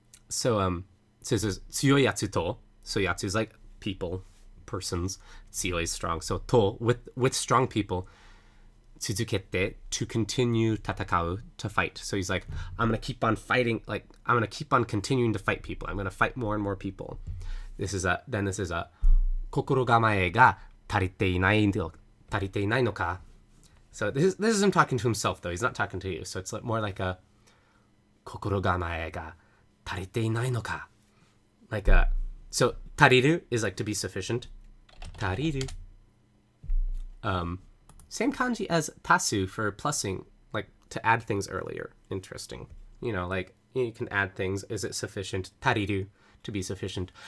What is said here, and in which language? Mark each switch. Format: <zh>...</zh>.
<en>So so it says</en> <ja>強いやつと,</ja> <en>so yatsu is like people, persons. 強 is strong. So to with strong people. 続けて to continue 戦う to fight. So he's like, I'm gonna keep on fighting. Like, I'm gonna keep on continuing to fight people. I'm gonna fight more and more people. This is a</en> <ja>心構えが足りていないのか.</ja> <en>So this is him talking to himself, though. He's not talking to you. So it's more like a</en> <ja>心構えが足りていないのか.</ja> <en>Like a, so tariru is like to be sufficient. Tariru. Same kanji as tasu for plussing, like to add things earlier. Interesting. You know, like you can add things. Is it sufficient? Tariru, to be sufficient.</en>